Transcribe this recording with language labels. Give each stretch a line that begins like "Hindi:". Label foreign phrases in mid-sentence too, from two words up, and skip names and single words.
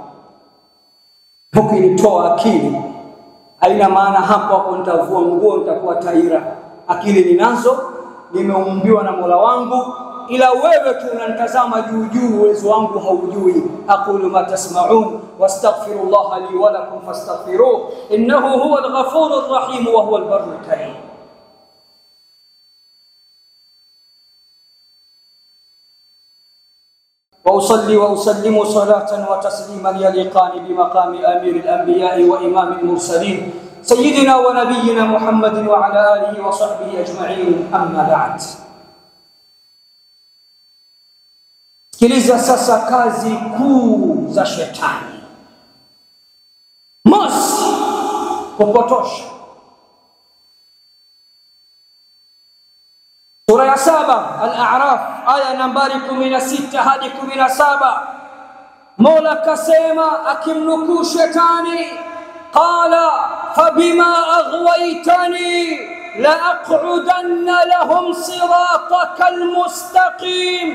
Swahili: Ukinitoa akili haina maana hapo nitavua nguo nitakuwa taira. Akili ninazo, nimeumbiwa na Mola wangu, ila wewe tu unanitazama juu juu, uwezo wangu haujui.
Arabic: أقول ما تسمعون وأستغفر الله لي ولكم فاستغفروه إنه هو الغفور الرحيم وهو البر الكريم. وأصلي وأسلم صلاة وتسليما يليقان بمقام أمير الأنبياء وإمام المرسلين سيدنا ونبينا محمد وعلى آله وصحبه أجمعين. أما بعد.
Swahili: Sikiliza sasa kazi kuu za shetani. Mosi, kupotosha. Sura ya 7 Al-A'raf aya nambari 16 hadi 17, Mola kasema akimnukuu shetani,
Arabic: قال فبما أغويتني لأقعدن لهم صراطك المستقيم.